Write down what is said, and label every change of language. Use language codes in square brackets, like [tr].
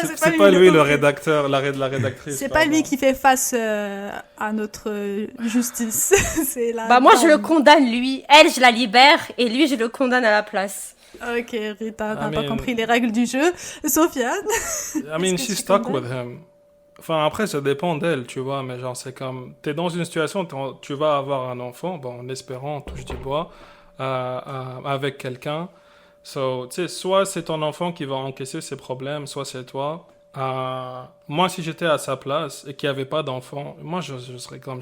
[fr] c'est pas lui le rédacteur, la rédactrice. C'est pas lui qui fait face à notre justice. C'est la bah moi, je le condamne lui. Elle, je la libère et lui, je le condamne à la place. Ok, Rita, t'as pas compris les règles du jeu. Sofiane? [en] I mean, she's stuck with him. [fr] Enfin, après, ça dépend d'elle, tu vois, mais genre, c'est comme... T'es dans une situation, tu vas avoir un enfant, bon, en espérant, touche du bois, avec quelqu'un. So, tu sais, soit c'est ton enfant qui va encaisser ses problèmes, soit c'est toi. Moi, si j'étais à sa place et qu'il n'y avait pas d'enfant, moi, je serais comme...